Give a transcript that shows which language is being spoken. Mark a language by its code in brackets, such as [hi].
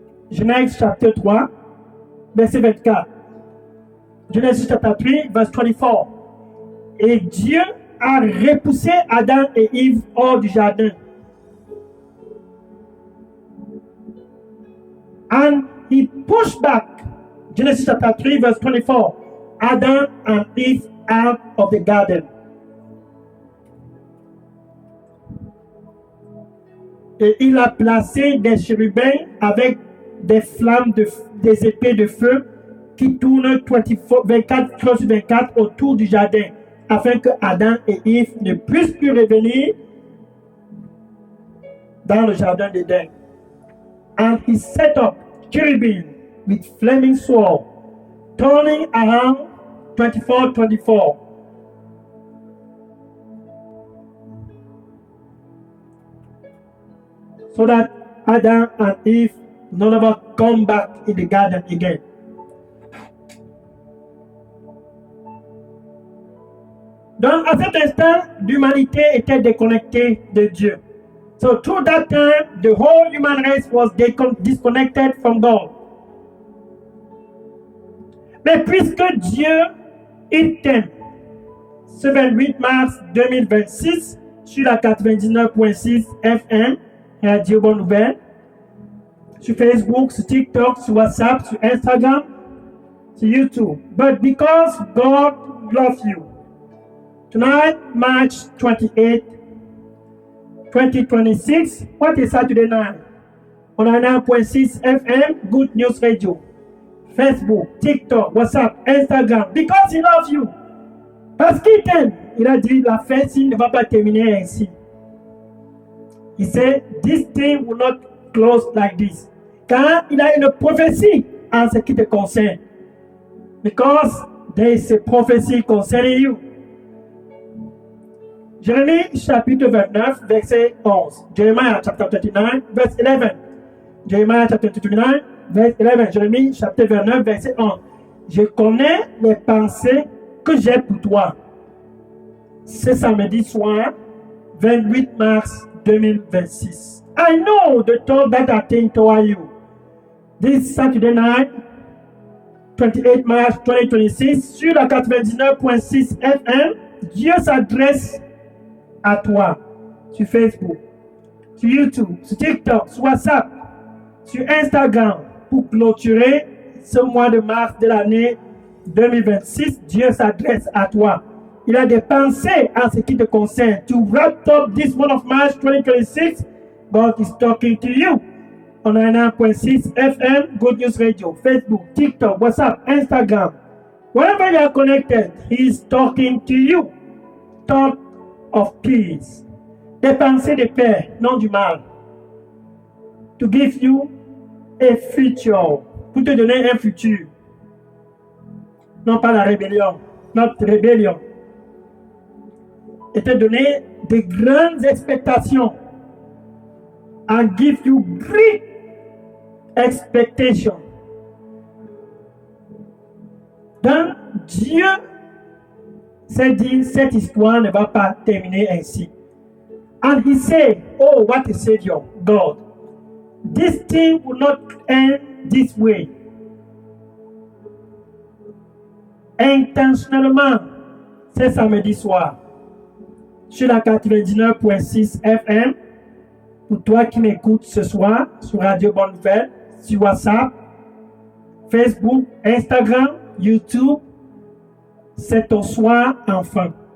[fr] Genèse chapitre 3, verset 24. [en] Genesis chapter 3, verse 24. [fr] Et Dieu a repoussé Adam et Ève hors du jardin. [en] And he pushed back, Genesis chapter 3, verse 24, Adam and Eve out of the garden. [fr] Et il a placé des chérubins avec des flammes, des épées de feu qui tournent 24 sur 24 autour du jardin, afin que Adam et Ève ne puissent plus revenir dans le jardin d'Éden. [en] And he set up cherubim with flaming sword, turning around 24. So that Adam and Eve no longer come back in the garden again. [fr] Donc, à cet instant, l'humanité était déconnectée de Dieu. [en] So, through that time, the whole human race was disconnected from God. [fr] Mais puisque Dieu, il t'aime, ce 28 mars 2026, sur la 99.6 FM, Radio Bonne Nouvelle, sur Facebook, sur TikTok, sur WhatsApp, sur Instagram, sur YouTube. [en] But because God loves you, tonight, March 28, 2026, what is Saturday night? On a 9.6 FM, Good News Radio, Facebook, TikTok, WhatsApp, Instagram. Because he loves you. [fr] Parce qu'il t'aime. Il a dit, la fête ne va pas terminer ainsi. [en] He said, this thing will not close like this. [fr] Car il a une prophétie en ce qui te concerne. [en] Because there is a prophecy concerning you. [fr] Jérémie chapitre 29, verset 11. [en] Jeremiah chapter 29, verse 11. Jeremiah chapter 29, verse 11. [fr] Jérémie chapitre 29, verset 11. Je connais les pensées que j'ai pour toi. Ce samedi soir, 28 mars 2026. [en] I know the thought that I think toward you. this Saturday night, [fr] 28 mars 2026, sur la 99.6 FM. Dieu s'adresse à toi sur Facebook, sur YouTube, sur TikTok, sur WhatsApp, sur Instagram pour clôturer ce mois de mars de l'année 2026. Dieu s'adresse à toi. Il a des pensées en ce qui te concerne. [en] To wrap up this month of March 2026, God is talking to you. On a 9.6 FM, Good News Radio, Facebook, TikTok, WhatsApp, Instagram. Wherever you are connected, He is talking to you. Thought of peace. [fr] Des pensées de paix, non du mal. [en] To give you a future. [fr] Pour te donner un futur. Non pas la rébellion, notre rébellion. Et te donner de grandes expectations. [en] And give you great expectation. [fr] Donc, Dieu s'est dit, cette histoire ne va pas terminer ainsi. [en] And he said, oh, what a Savior, God. This thing will not end this way. [fr] Intentionnellement, c'est samedi soir, sur la 99.6 FM, pour toi qui m'écoutes ce soir, sur Radio Bonne Nouvelle, sur WhatsApp, Facebook, Instagram, YouTube, c'est ton soir enfin.